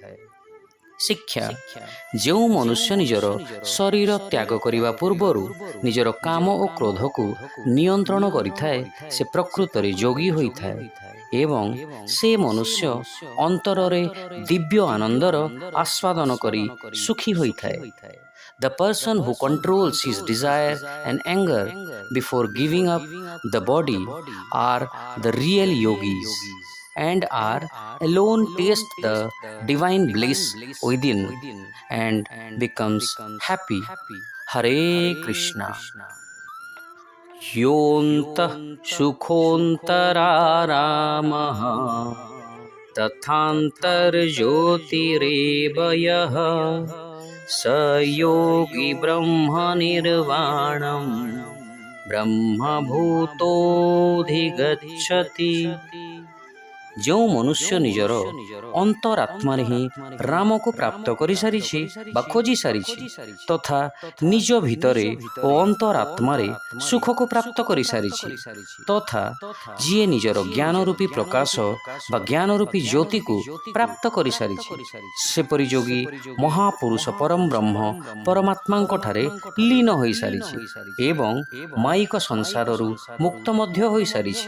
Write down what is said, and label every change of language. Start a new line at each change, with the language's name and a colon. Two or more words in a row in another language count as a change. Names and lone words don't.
Odia: ଶିକ୍ଷା, ଯେଉଁ ମନୁଷ୍ୟ ନିଜର ଶରୀର ତ୍ୟାଗ କରିବା ପୂର୍ବରୁ ନିଜର କାମ ଓ କ୍ରୋଧକୁ ନିୟନ୍ତ୍ରଣ କରିଥାଏ ସେ ପ୍ରକୃତରେ ଯୋଗୀ ହୋଇଥାଏ ଏବଂ ସେ ମନୁଷ୍ୟ ଅନ୍ତରରେ ଦିବ୍ୟ ଆନନ୍ଦର ଆସ୍ୱାଦନ କରି ସୁଖୀ ହୋଇଥାଏ।
English: The person who controls his desire and anger before giving up the body are the real yogis and are alone taste the divine bliss within and becomes happy. Hare Krishna.
Sanskrit: योऽन्तः सुखोऽन्तरारामः तथान्तर्ज्योतिरेव यः स योगी ब्रह्मनिर्वाणं ब्रह्मभूतोऽधिगच्छति।
Odia: ଯେଉଁ ମନୁଷ୍ୟ ନିଜର ଅନ୍ତରାତ୍ମାରେ ହିଁ ରାମକୁ ପ୍ରାପ୍ତ କରିସାରିଛି ବା ଖୋଜି ସାରିଛି ତଥା ନିଜ ଭିତରେ ଓ ଅନ୍ତରାତ୍ମାରେ ସୁଖକୁ ପ୍ରାପ୍ତ କରିସାରିଛି ତଥା ଯିଏ ନିଜର ଜ୍ଞାନ ରୂପୀ ପ୍ରକାଶ ବା ଜ୍ଞାନ ରୂପୀ ଜ୍ୟୋତିକୁ ପ୍ରାପ୍ତ କରିସାରିଛି ସେପରି ଯୋଗୀ ମହାପୁରୁଷ ପରମ ବ୍ରହ୍ମ ପରମାତ୍ମାଙ୍କଠାରେ ଲୀନ ହୋଇସାରିଛି ଏବଂ ମାଇକ ସଂସାରରୁ ମୁକ୍ତ ମଧ୍ୟ ହୋଇସାରିଛି।